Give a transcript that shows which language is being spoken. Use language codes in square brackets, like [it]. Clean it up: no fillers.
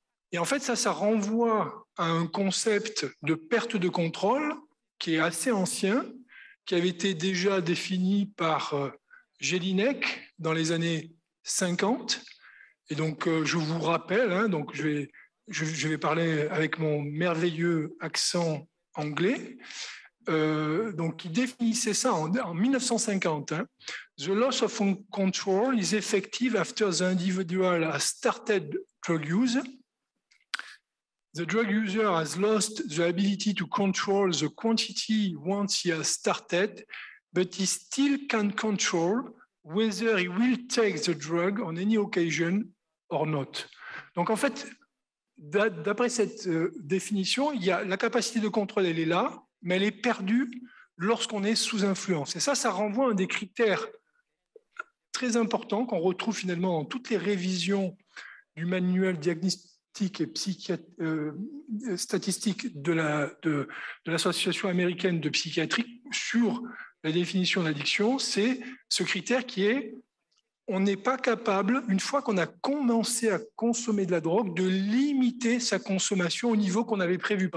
[fr] Et en fait, ça renvoie à un concept de perte de contrôle qui est assez ancien, qui avait été déjà défini par Jelinek dans les années 50. Et donc, je vous rappelle, hein, donc je vais parler avec mon merveilleux accent anglais, donc qui définissait ça en 1950. Hein. [en] The loss of control is effective after the individual has started drug use. The drug user has lost the ability to control the quantity once he has started, but he still can control whether he will take the drug on any occasion or not. [fr] Donc en fait, d'après cette définition, il y a la capacité de contrôle, elle est là, mais elle est perdue lorsqu'on est sous influence. Et ça renvoie à un des critères très importants qu'on retrouve finalement dans toutes les révisions du manuel diagnostique et statistique de l'Association américaine de psychiatrie sur la définition d'addiction, c'est ce critère qui est on n'est pas capable, une fois qu'on a commencé à consommer de la drogue, de limiter sa consommation au niveau qu'on avait prévu.